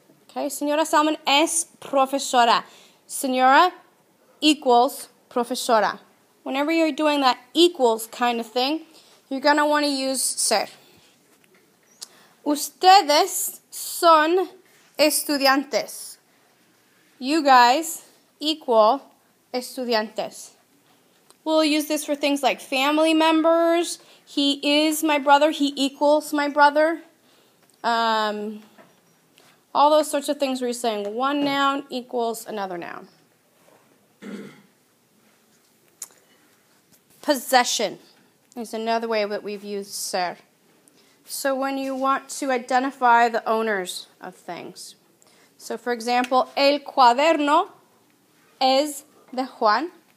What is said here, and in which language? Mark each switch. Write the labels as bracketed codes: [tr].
[es] Okay, señora Salmon es profesora. Señora equals profesora. [en] Whenever you're doing that equals kind of thing, you're going to want to use ser. [es] Ustedes son estudiantes. [en] You guys equal [es] Estudiantes. [en] We'll use this for things like family members. He is my brother. He equals my brother. All those sorts of things where you're saying one noun equals another noun. Possession is another way that we've used ser. So when you want to identify the owners of things. So for example, [es] el cuaderno es de Juan.